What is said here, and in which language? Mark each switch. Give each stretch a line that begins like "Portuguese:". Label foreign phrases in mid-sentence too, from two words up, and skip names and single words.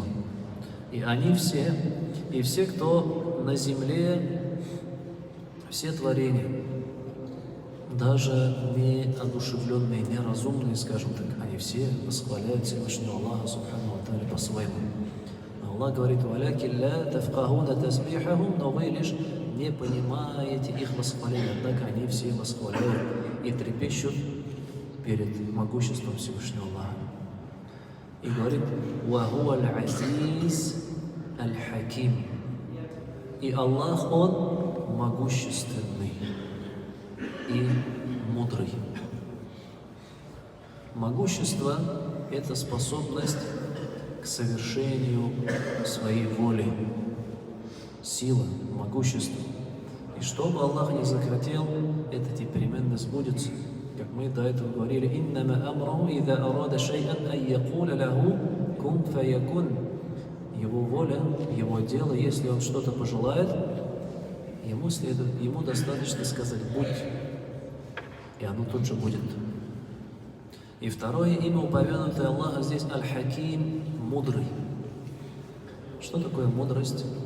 Russian: И они все, и все, кто на земле, все творения, даже неодушевленные, неразумные, скажем так, они все восхваляют Всевышнего Аллаха
Arabic: سبحانه وتعالى
Russian: по-своему. Аллах говорит:
Arabic: «ولكن لا تفقهون تسبيحهم»,
Russian: но вы лишь не понимаете их восхваления, однако они все восхваляют и трепещут перед могуществом Всевышнего Аллаха. И говорит:
Arabic: «والعزيز الحكيم».
Russian: И Аллах, Он могущественный и мудрый. Могущество – это способность к совершению своей воли, сила, могущество. И что бы Аллах не захотел, это непременно сбудется. Как мы до этого говорили:
Arabic: «إنما أمره إذا أراد شيئا أن يقول له كن فيكون».
Russian: Его воля, его дело, если он что-то пожелает, ему достаточно сказать «будь», и оно тут же будет. И второе имя, упомянутое Аллаха здесь, Аль-Хаким, мудрый. Что такое мудрость?